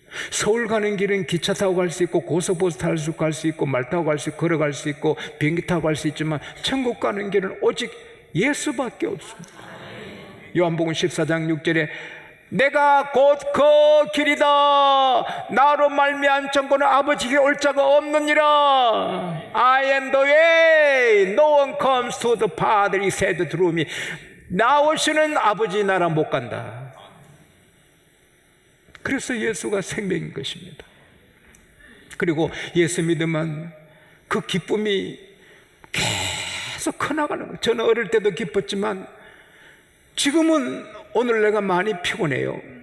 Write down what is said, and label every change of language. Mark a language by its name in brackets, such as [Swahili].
[Korean] 서울 가는 길은 기차 타고 갈 수 있고 고속버스 타고 갈 수 있고 말 타고 갈 수 있고 걸어갈 수 있고 비행기 타고 갈 수 있지만 천국 가는 길은 오직 예수밖에 없습니다. 요한복음 14장 6절에 내가 곧 그 길이다, 나로 말미암은 천국은 아버지께 올 자가 없느니라. [English] I am the way, no one comes to the Father, he said through me. [Korean] 나 없이는 아버지 나라 못 간다. 그래서 예수가 생명인 것입니다. 그리고 예수 믿으면 그 기쁨이 계속 커나가는 거예요. 저는 어릴 때도 기뻤지만 지금은 오늘 내가 많이 피곤해요.